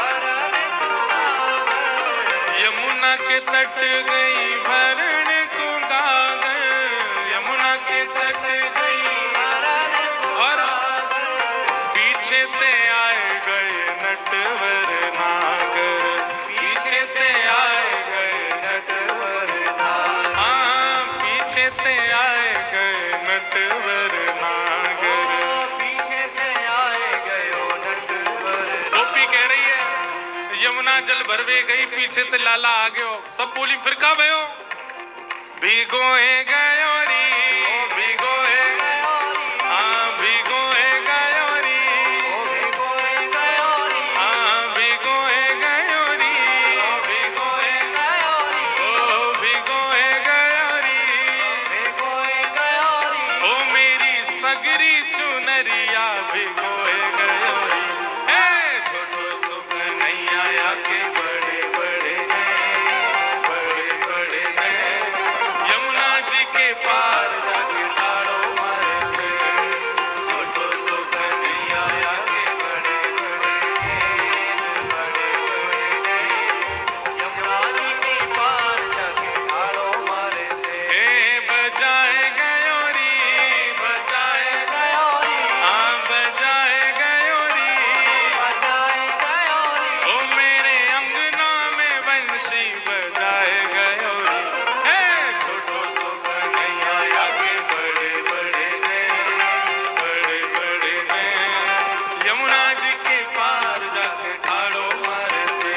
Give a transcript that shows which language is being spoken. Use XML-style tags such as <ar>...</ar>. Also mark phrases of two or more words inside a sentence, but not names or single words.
<hi>यमुना के तट गई भरण को गा गए, यमुना के तट गई और पीछे से आए गए नटवर नागर, पीछे से आए गए नटवर नागर, हाँ पीछे से आए गए नटवर नागर,</hi> <bra>पीछे से आए गयो नटवर।</bra> <hi>गोपी कह रही है</hi> <bra>यमुना जल भरवे गई, पीछे ते लाला आ गयो। सब बोली फिर का भयो? भिगोए गयो री, भिगोए, हाँ भिगोए गयो री, भिगोए गयो री, हाँ भिगोए गयो री, भिगोए गयो री, ओ भिगोए गयो री, भिगोए गयो री, ओ मेरी सगरी चुनरिया भिगोए गयो री। हे छोटो सो कन्हैया के बड़े बड़े नैन, बड़े बड़े नैन, यमुना जी के पार जाके ठाड़ो मारे से। छोटो सो कन्हैया के बड़े बड़े नैन, बड़े बड़े नैन, यमुना जी के पार जाके ठाड़ो मारे से। हे बजाए गयो री, बजाए गयो री, हाँ बजाए गयो री, बजाए गयो री, ओ मेरे अंगना में बंशी बजाए गयो री। हे छोटो सो कन्हैया के बड़े बड़े नैन, बड़े बड़े नैन, यमुना जी के पार जाके ठाड़ो मारे से।</bra>